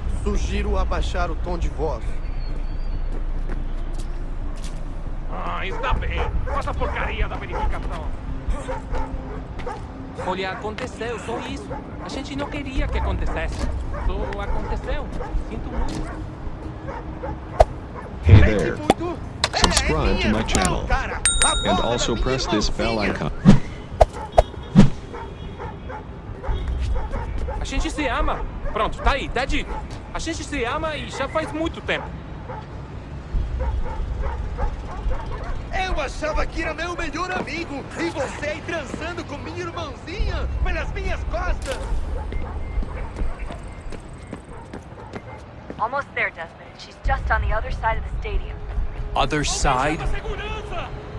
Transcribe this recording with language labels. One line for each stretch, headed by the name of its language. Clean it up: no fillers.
Portuguese: Sugiro abaixar o tom de voz. Ah, está bem. Faça a porcaria da verificação. Olha, aconteceu, só isso. A gente não queria que acontecesse. Só aconteceu. Sinto muito.
English: Hey there. Subscribe to my channel. And also press this bell icon.
Portuguese: A gente se ama. Pronto, tá aí, tá dito. A gente se ama e já faz muito tempo. Eu achava que era meu melhor amigo. E você aí transando com minha irmãzinha pelas minhas costas.
English: Almost there, Desmond. She's just on the other side of the stadium. Other side?
Portuguese: Chama segurança!